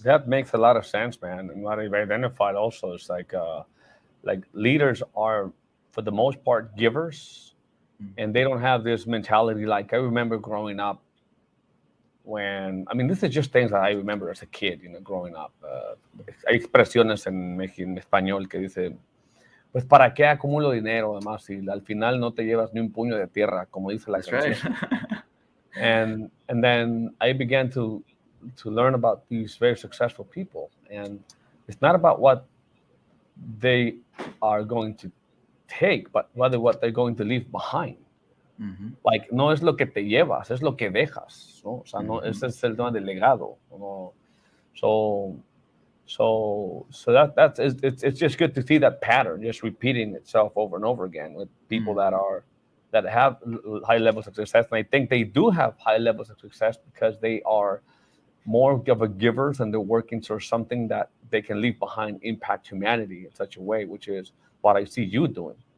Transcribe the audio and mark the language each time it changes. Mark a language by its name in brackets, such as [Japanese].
[English] That makes a lot of sense, man. And what I've identified also is like leaders are, for the most part, givers, and they don't have this mentality. Like I remember growing up, when, I mean, this is just things that I remember as a kid, you know, growing up. [Spanish] Hay expresiones en español que dice, pues para qué acumulo dinero, además, si al final no te llevas ni un puño de tierra, como dice la canción. [English] Right. And then I began to learn about these very successful people, and it's not about what they are going to take, but rather what they're going to leave behind. [Spanish] Like, no es lo que te llevas, es lo que dejas, ¿no? O sea, no, ese es el tema del legado, ¿no? [English] So that's it's just good to see that pattern just repeating itself over and over again with people that have high levels of success. And I think they do have high levels of success because they are more of a givers, and they're working towards something that they can leave behind, impact humanity in such a way, which is what I see you doing.